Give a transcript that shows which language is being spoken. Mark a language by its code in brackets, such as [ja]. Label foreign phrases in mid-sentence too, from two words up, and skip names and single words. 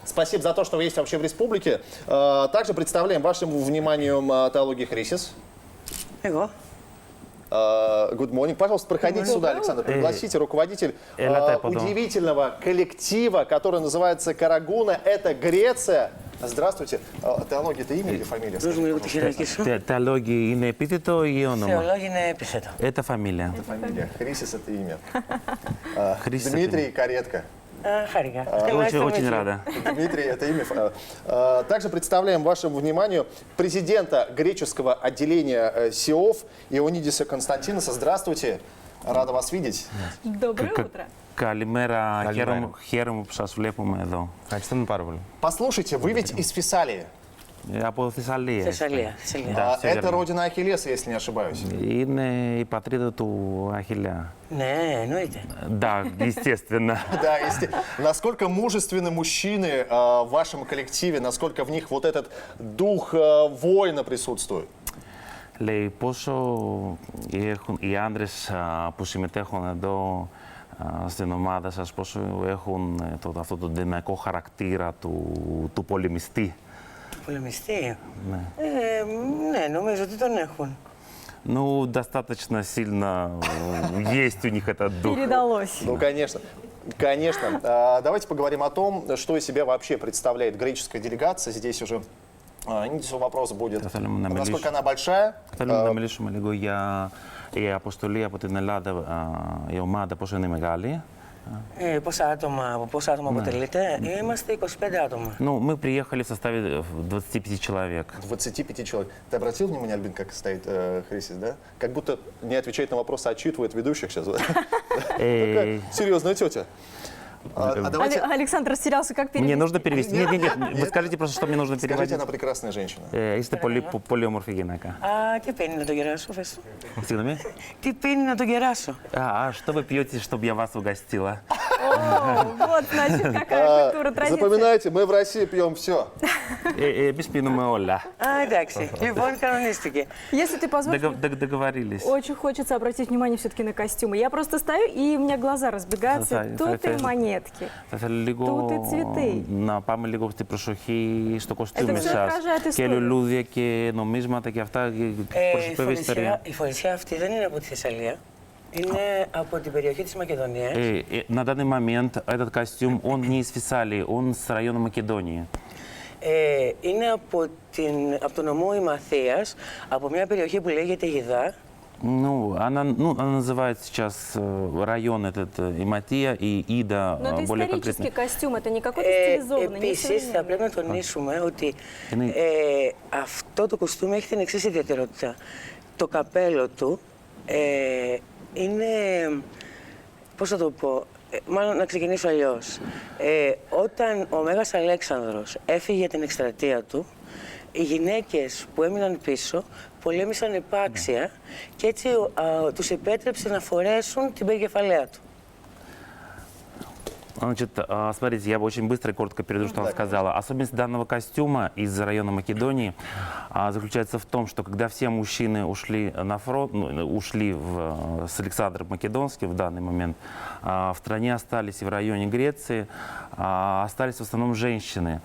[ru] Спасибо за то, что вы есть вообще в республике. Также представляем вашему вниманию теологии Хрисис. [el] Εγώ. [en] Good morning. [ru] Пожалуйста, проходите сюда, Александр. Пригласите руководитель удивительного коллектива, который называется Карагуна. Это Греция. Здравствуйте. Теология — это имя или фамилия? [el] Δώσ' μου λίγο τη χειρακή σου. Теология είναι επίθετο ή όνομα? Θεολόγη είναι επίθετο. [ru] Это фамилия. Это фамилия. Хрисис — это имя. Хрисис — Дмитрий Каретка. [el] Χάρηκα. [ru] Очень рада. Дмитрий — это имя. Также представляем вашему вниманию президента греческого отделения СИОВ Ионидиса Константиноса. Здравствуйте. Рада вас видеть. Доброе утро. [el] Καλημέρα. Καλημέρα. Χαίρομαι που σας βλέπουμε εδώ. Ευχαριστούμε πάρα πολύ. [ru] Послушайте, вы ведь из Фессалии. [el] Από Θεσσαλία. Θεσσαλία. [ru] Да, всё Это верно. родина Ахиллеса, если не ошибаюсь. [el] Είναι η πατρίδα του Αχιλλέα. Ναι, εννοείται. [ru] Да, естественно. Да, насколько мужественны мужчины в вашем коллективе, насколько в них вот этот дух воина присутствует? [el] Λέει πόσο οι άντρες που συμμετέχουν εδώ στην ομάδα σας, πόσο έχουν αυτό το δυναμικό χαρακτήρα του πολεμιστή. Πολεμιστή. Ναι, νομίζω ότι τον έχουν. [ru] Ну, достаточно сильно есть у них этот дух. Передалось. Ну, конечно. Конечно. Давайте поговорим о том, что из себя вообще представляет греческая делегация. Здесь уже вопрос будет, насколько она большая. [el] Θέλουμε να μιλήσουμε λίγο για η αποστολή από την Ελλάδα, η ομάδα πόσο είναι μεγάλη. Από πόσα άτομα αποτελείται? Είμαστε 25 άτομα. [ru] Ну, мы приехали в составе 25 человек. 25 человек. Ты обратил внимание, Альбин, как стоит Хрисис, да? Как будто не отвечает на вопросы, а отчитывает ведущих сейчас. Такая серьезная тетя. Давайте... Александр растерялся, как перевести? Мне нужно перевести. Нет, вы скажите просто, что мне нужно Скажите, переводить. она прекрасная женщина. [el] Είστε πολύ όμορφη γυναίκα. Α, τι πίνει να τον κεράσω, φες. Συγγνώμη. Τι πίνει να τον κεράσω. [ru] А что вы пьете, чтобы я вас угостила? О, вот, значит, какая культура, традиция. Запоминайте, мы в России пьем все. [el] Εμείς πίνουμε όλα. Α, εντάξει. Λοιπόν, κανονίστηκε. [ru] Если ты позволишь, Договорились. очень хочется обратить внимание все-таки на костюмы. Я просто стою, и у меня глаза разбегаются. Тут и монетки. [el] Θα ήθελα λίγο [ru] Тут и цветы. [el] να πάμε λίγο στην προσοχή στο κοστούμι [ru] Это всё [el] σας. [ru] отражает [el] Και [ru] историю. [el] λουλούδια και νομίσματα και αυτά προσωπεύει ιστορία. Η φορεσιά αυτή δεν είναι από τη Θεσσαλία. Είναι από την περιοχή της Μακεδονίας. [ru] На данный момент этот костюм, он не из Фессалии, он с района Македонии. [el] Είναι από το νομό Ημαθίας, από μια περιοχή που λέγεται Γιδά. [ru] Она называет сейчас район этот Иматия и Ида, Но это более исторический конкретно. костюм, это не какой-то стилизованный, не [el] Επίσης, θα πρέπει να τονίσουμε ότι αυτό το κουστούμι έχει την εξής ιδιαιτερότητα. Το καπέλο του είναι, πώς θα το πω, μάλλον να ξεκινήσω αλλιώς. Όταν ο Μέγας Αλέξανδρος έφυγε για την εκστρατεία του, οι γυναίκες που έμειναν πίσω πολέμησαν επάξια και έτσι τους επέτρεψε να φορέσουν την περικεφαλαία του. [ru] Значит, смотрите, я очень быстро и коротко перейду, что она сказала. Особенность данного костюма из района Македонии заключается в том, что когда все мужчины ушли на фронт, ушли с Александром Македонским в данный момент, в стране остались и в районе Греции, остались в основном женщины.